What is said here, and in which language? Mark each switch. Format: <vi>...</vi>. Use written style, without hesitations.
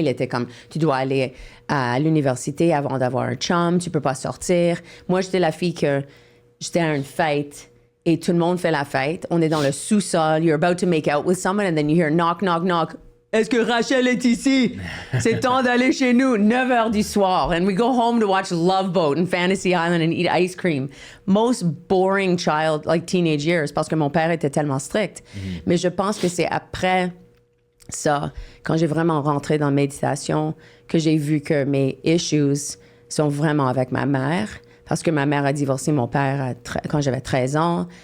<fr>Il était comme, tu dois aller à l'université avant d'avoir un chum, tu peux pas sortir. Moi, j'étais la fille que j'étais à une fête et tout le monde fait la fête. On est dans le sous-sol,</fr> <en>you're about to make out with someone and then you hear knock, knock,</en> <fr>knock. Est-ce que Rachel est ici? C'est temps d'aller chez nous, 9 h du soir.</fr> <en>And we go home to watch Love Boat and Fantasy Island and eat ice cream. Most boring child, like teenage years,</en> <fr>parce que mon père était tellement strict. Mais je pense que c'est après ça, quand j'ai vraiment rentré dans la méditation, que j'ai vu que mes issues sont vraiment avec ma mère. Parce que ma mère a divorcé mon père quand j'avais 13 ans.</fr>